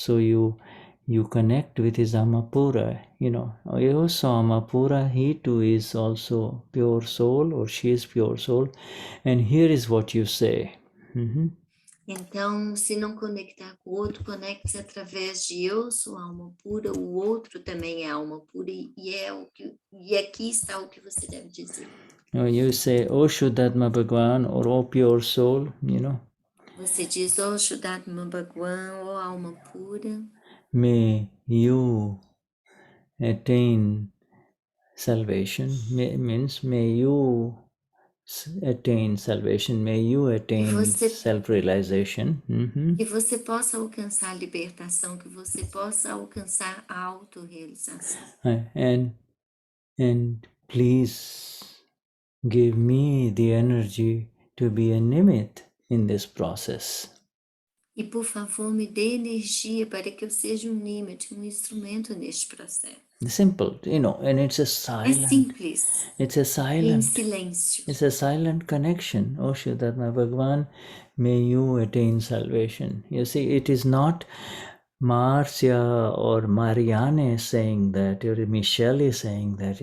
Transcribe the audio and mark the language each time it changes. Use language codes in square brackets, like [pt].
[en] So you connect with his Amapura, also Amapura, he too is also pure soul, or she is pure soul, and here is what you say. [pt] Então, se não conectar com o outro, conecte-se através de eu sou alma pura, o outro também é alma pura, e aqui está o que você deve dizer. [en] You say, "Oh Shuddhatma Bhagwan," or "Oh pure soul," [pt] Você diz, "Oh Shuddhatma Bhagwan," oh alma pura. [en] May you attain salvation. Means may you attain salvation, may you attain self-realization. [pt] Que você possa alcançar a libertação, que você possa alcançar a autorrealização. [en] And please give me the energy to be a nimit in this process. [pt] E por favor, me dê energia para que eu seja nimit, instrumento neste processo. [en] Simple, and it's a silent. [pt] É simples. [en] It's a silent. [pt] Em silêncio. [en] It's a silent connection. Oh Shuddhatma Bhagwan, may you attain salvation. You see, it is not Marcia or Marianne saying that, or Michelle is saying that.